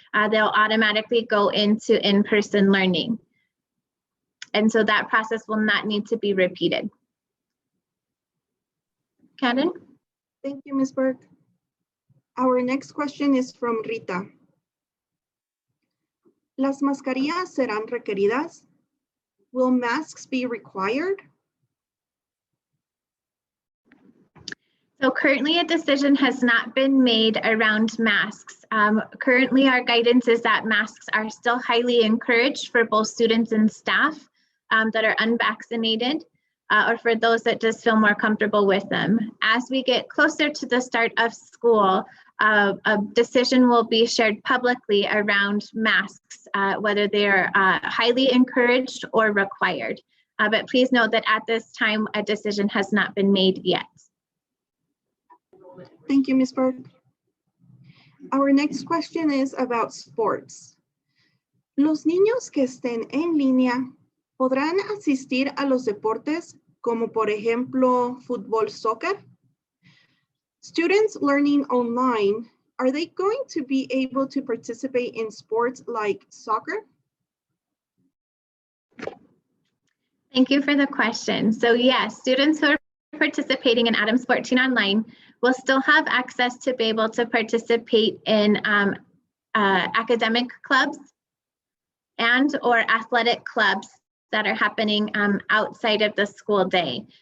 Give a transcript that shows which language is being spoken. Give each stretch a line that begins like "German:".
English: They'll automatically go into in-person learning. And so that process will not need to be repeated. Karen? Thank you, Ms. Burke. Our next question is from Rita.
Spanish: ¿Las mascarillas serán requeridas?
English: Will masks be required? So currently a decision has not been made around masks. Currently our guidance is that masks are still highly encouraged for both students and staff that are unvaccinated or for those that just feel more comfortable with them. As we get closer to the start of school, a decision will be shared publicly around masks, whether they're highly encouraged or required. But please note that at this time, a decision has not been made yet. Thank you, Ms. Burke. Our next question is about sports.
Spanish: ¿Los niños que estén en línea podrán asistir a los deportes como por ejemplo fútbol, soccer?
English: Students learning online, are they going to be able to participate in sports like soccer? Thank you for the question. So yes, students who are participating in Addams 14 Online will still have access to be able to participate in academic clubs and or athletic clubs that are happening outside of the school day.